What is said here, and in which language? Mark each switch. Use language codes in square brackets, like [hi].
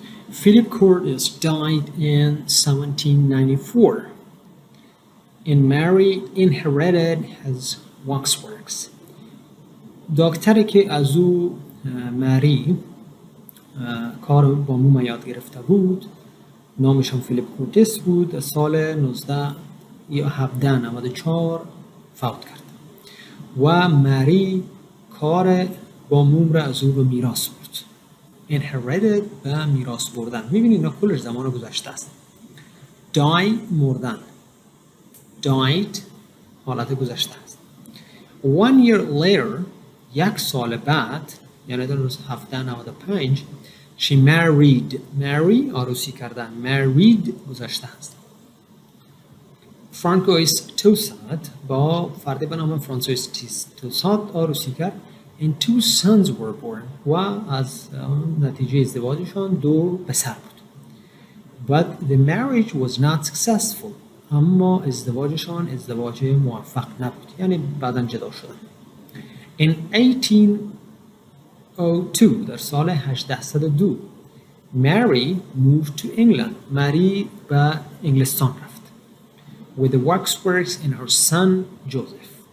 [en] Philip Curtis died in 1794, and Mary inherited his waxworks. [fa] دکتری که از او مری کار با موم یاد گرفته بود، نامش هم فیلیپ کورتیس بود، سال 1794 فوت کرد و مری کار با موم را از او به میراث برد. inherited و میراث بردن. میبینید اینا کلش زمان گذشته است. die مردن، died حالت گذشته است. 1 year later 1 سال بعد، یعنی در روز 1795 she married. marry عروسی کردن، married گذشته است. فرانکویس توسات با فردی به نام فرانسویس توسات عروسی کرد. [en] And 2 sons were born. [fa] و از نتیجه ازدواجشان 2 پسر بود. [en] But the marriage was not successful. [fa] اما ازدواجشان ازدواج موفق نبود. یعنی بعداً جدا شدن. [en] In 1802 در سال 1802 Mary moved to England. [fa] مری به انگلستان رفت. [en] With the waxworks and her son Joseph.